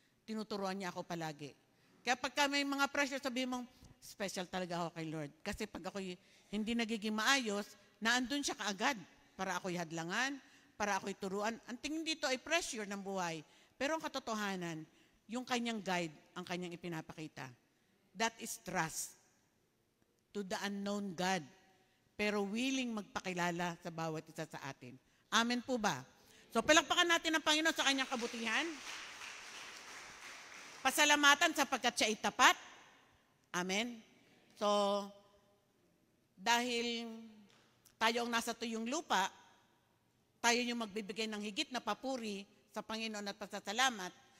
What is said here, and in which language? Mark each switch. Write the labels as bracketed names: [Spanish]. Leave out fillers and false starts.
[Filipino] Tinuturuan niya ako palagi. Kaya pagka may mga pressure, sabihin mong, special talaga ako kay Lord. Kasi pag ako hindi nagiging maayos, naandun siya kaagad para ako'y hadlangan, para ako'y turuan. Ang tingin dito ay pressure ng buhay. Pero ang katotohanan, yung kanyang guide, ang kanyang ipinapakita. [English] That is trust to the unknown God. [Filipino] Pero willing magpakilala sa bawat isa sa atin. Amen po ba? So, palakpakan natin ang Panginoon sa kanyang kabutihan. Pasalamatan sapagkat siya ay tapat. Amen. So, dahil tayo ang nasa tuyong lupa, tayo yung magbibigay ng higit na papuri sa Panginoon at pasasalamat.